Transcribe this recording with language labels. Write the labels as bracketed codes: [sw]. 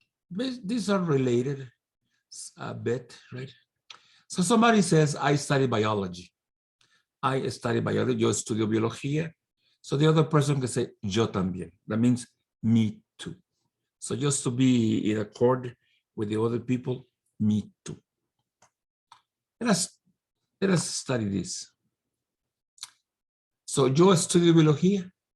[en] these are related a bit, right? So somebody says, I study biology. I study biology, [es] yo estudio biología. [en] So the other person can say, [es] yo también. [en] That means me too. So just to be in accord with the other people, me too. Let us study this. So [es] yo estudio biología.